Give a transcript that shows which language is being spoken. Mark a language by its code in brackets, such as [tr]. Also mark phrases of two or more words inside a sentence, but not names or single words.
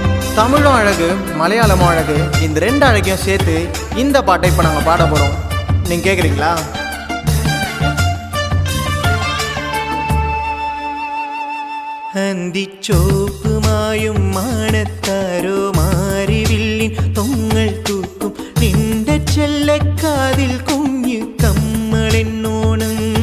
[ta] தமிழும் அழகு மலையாளமும் அழகு, இந்த ரெண்டு அழகையும் சேர்த்து இந்த பாட்டை இப்போ நாங்கள் பாட போகிறோம். நீங்கள் கேட்குறீங்களா? [ml] അന്തിച്ചോപ്പുമായും മാനത്താരോ മാരിവില്ലിൻ തൊങ്ങൽ തൂക്കും നിന്റെ ചെല്ലക്കാതിൽ കുഞ്ഞു കമ്മളെന്നോണം